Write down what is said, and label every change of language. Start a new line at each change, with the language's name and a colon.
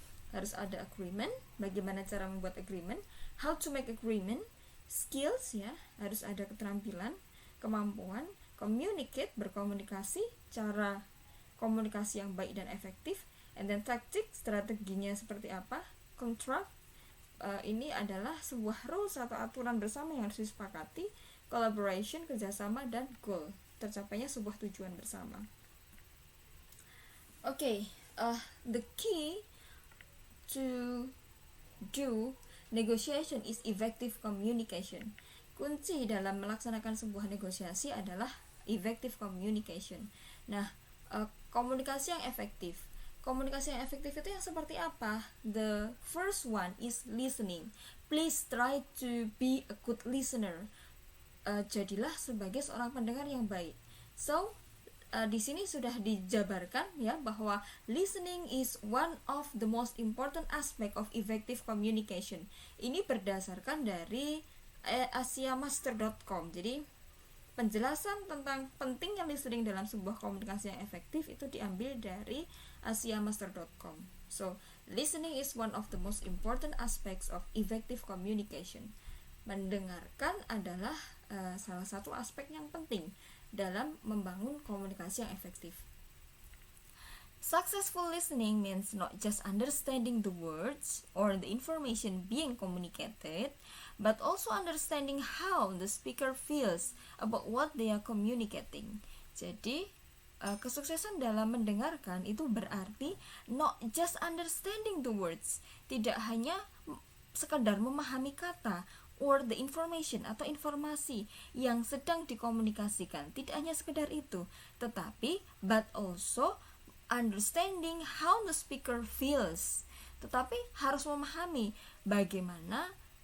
Indonesian: Harus ada agreement, bagaimana cara membuat agreement,
English: how to make agreement,
Indonesian: skills, ya, harus ada keterampilan, kemampuan, communicate, berkomunikasi, cara komunikasi yang baik dan efektif,
English: and then tactic,
Indonesian: strateginya seperti apa, contract, ini adalah sebuah rules atau aturan bersama yang harus disepakati, collaboration, kerjasama, dan goal, tercapainya sebuah tujuan bersama.
English: The key to do negotiation is effective communication.
Indonesian: Kunci dalam melaksanakan sebuah negosiasi adalah effective communication. Nah, komunikasi yang efektif. Komunikasi yang efektif itu yang seperti apa?
English: The first one is listening. Please try to be a good listener.
Indonesian: Jadilah sebagai seorang pendengar yang baik.
English: So,
Indonesian: di sini sudah dijabarkan, ya, bahwa
English: listening is one of the most important aspect of effective communication.
Indonesian: Ini berdasarkan dari asiamaster.com. Jadi penjelasan tentang pentingnya listening dalam sebuah komunikasi yang efektif itu diambil dari asiamaster.com.
English: So, listening is one of the most important aspects of effective communication.
Indonesian: Mendengarkan adalah salah satu aspek yang penting dalam membangun komunikasi yang efektif.
English: Successful listening means not just understanding the words or the information being communicated, but also understanding how the speaker feels about what they are communicating.
Indonesian: Jadi, kesuksesan dalam mendengarkan itu berarti
English: not just understanding the words,
Indonesian: tidak hanya sekadar memahami kata,
English: or the information
Indonesian: atau informasi yang sedang dikomunikasikan, tidak hanya sekedar itu, tetapi
English: but also understanding how the speaker feels,
Indonesian: tetapi harus memahami bagaimana